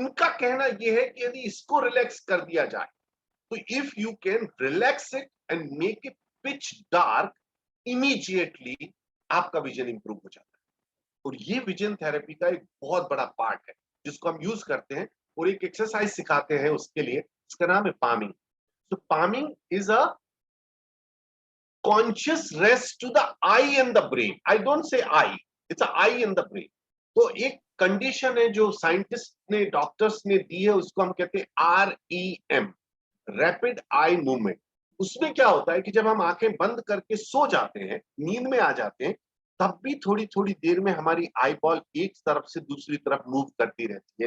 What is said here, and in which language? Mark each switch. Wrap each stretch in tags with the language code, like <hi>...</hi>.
<hi>उनका कहना यह है कि यदि इसको रिलैक्स कर दिया जाए तो</hi> <en>if you can relax it and make it pitch dark,</en> <hi>immediately आपका विजन इंप्रूव हो जाता है। और ये विजन थेरेपी का एक बहुत बड़ा पार्ट है जिसको हम यूज करते हैं और एक एक्सरसाइज सिखाते हैं उसके लिए, इसका नाम है पामिंग।</hi> <en>तो palming is a conscious rest to the eye and the brain. I don't say eye, it's a eye and the brain.</en> <hi>तो एक कंडीशन है जो साइंटिस्ट ने, डॉक्टर्स ने दी है, उसको हम कहते हैं REM, रैपिड आई मूवमेंट। उसमें क्या होता है कि जब हम आंखें बंद करके सो जाते हैं, नींद में आ जाते हैं, तब भी थोड़ी थोड़ी देर में हमारी आई बॉल एक तरफ से दूसरी तरफ मूव करती रहती है।</hi>